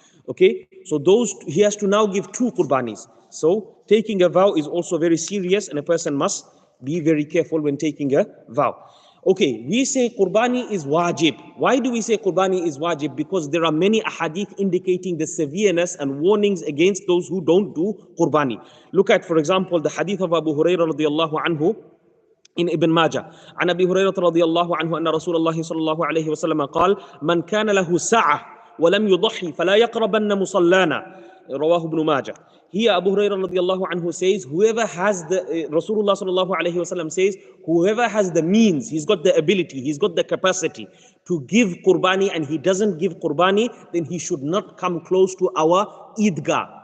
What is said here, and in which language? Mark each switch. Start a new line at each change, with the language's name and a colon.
English: Okay, so he has to now give 2 Qurbanis. So taking a vow is also very serious, and a person must be very careful when taking a vow. Okay, we say Qurbani is wajib. Why do we say Qurbani is wajib? Because there are many ahadith indicating the severeness and warnings against those who don't do Qurbani. Look at, for example, the hadith of Abu Hurairah radiyallahu anhu in Ibn Majah.
Arabic: عن أبي هريرة رضي الله عنه أن رسول الله صلى الله عليه وسلم قال من كان له سعة ولم يضحي فلا يقربن مصلانا. رواه
English: Ibn Majah. Here Abu Hurairah radiallahu anhu says, whoever has Rasulullah sallallahu alayhi wasallam says, whoever has the means, he's got the ability, he's got the capacity to give Qurbani, and he doesn't give Qurbani, then he should not come close to our Eidgah.